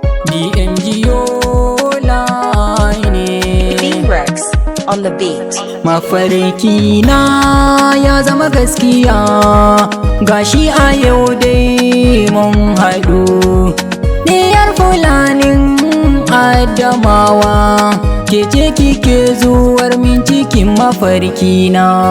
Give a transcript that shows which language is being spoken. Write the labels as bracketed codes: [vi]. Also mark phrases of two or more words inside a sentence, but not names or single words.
[ha] D M G O line ne. [en] Beam Rex on the beat. [ha] Mafarki na ya zama gaskiya, gashi a yau dai mun haɗu. Diyar Fulanin Adamawa, ke ce kike zuwar min cikin mafarki na.